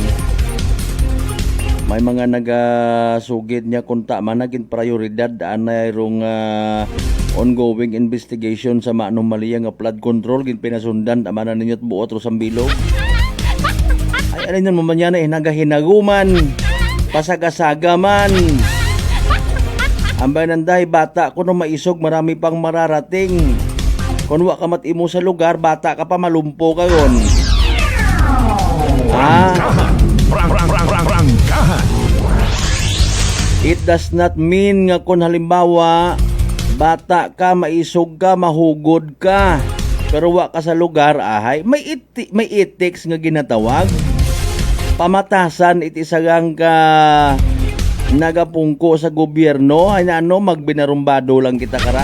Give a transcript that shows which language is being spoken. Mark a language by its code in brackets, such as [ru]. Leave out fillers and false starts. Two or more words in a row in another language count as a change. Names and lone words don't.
[akl] May mga nagasugid niya kunta man naging prioridad anay rong ongoing investigation sa maanomaliya nga [en] flood control [akl] gin pinasundan amanan ninyo't buot ro sambilog. Ay ano man yan nagahinaguman, pasaga-saga man. Ambay nanday bata kuno maisog [tl] marami pang mararating. [akl] Kung wa ka matimo sa lugar, bata ka pa malumpo ka yon. Prangkahan. [en] It does not mean [akl] nga kung halimbawa bata ka, maisog ka, mahugod ka, pero wa ka sa lugar, ahay, may ethics nga ginatawag. Pamatasan iti sagang ka nagapungko sa gobyerno, ay na ano, magbinarumbado lang kita kara.